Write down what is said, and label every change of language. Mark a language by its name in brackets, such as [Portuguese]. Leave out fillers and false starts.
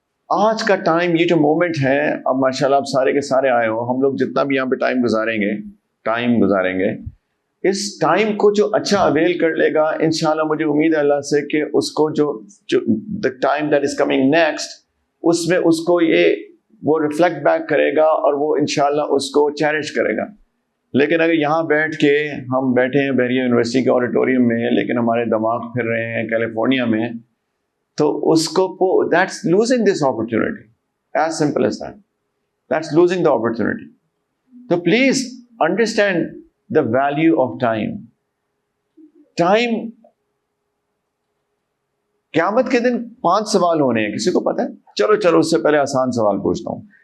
[Urdu] آج کا ٹائم، یہ جو مومنٹ ہے، اب ماشاءاللہ آپ سارے کے سارے آئے ہو، ہم لوگ جتنا بھی یہاں پہ ٹائم گزاریں گے اس ٹائم کو جو اچھا اویل کر لے گا، انشاءاللہ مجھے امید ہے اللہ سے کہ اس کو جو [English] the time that is coming next، [Urdu] اس میں اس کو وہ ریفلیکٹ بیک کرے گا اور وہ انشاءاللہ اس کو چیریش کرے گا. لیکن اگر یہاں بیٹھ کے ہم بیٹھے ہیں بحریہ یونیورسٹی کے آڈیٹوریم میں، لیکن ہمارے دماغ پھر رہے ہیں کیلیفورنیا میں، تو اس کو [English] that's losing this opportunity. As simple as that. That's losing the opportunity. So please understand the value of time. [Urdu] Time، قیامت کے دن 5 سوال ہونے ہیں، کسی کو پتہ ہے؟ چلو اس سے پہلے آسان سوال پوچھتا ہوں.